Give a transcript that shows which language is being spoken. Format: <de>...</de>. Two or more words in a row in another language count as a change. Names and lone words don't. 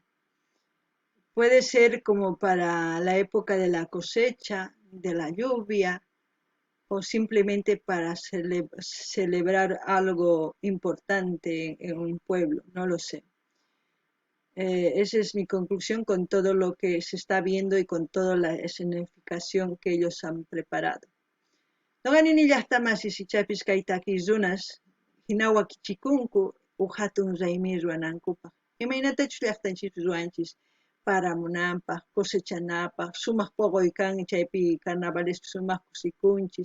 <es>Puede ser como para la época de la cosecha, de la lluvia, o simplemente para celebrar algo importante en un pueblo, no lo sé. Esa es mi conclusión con todo lo que se está viendo y con toda la escenificación que ellos han preparado.</es> <qu>Noqanini llaqtamasi sichapis kay takirunas hinawa kichikunku hatun raymi ruwanankupaq. Imaynatachus llaqtanchis ruwanchis paramunanpaq, cosechanapaq, sumaq puqoy kan chaypi carnavalespi sumaq kusikunchis.</qu>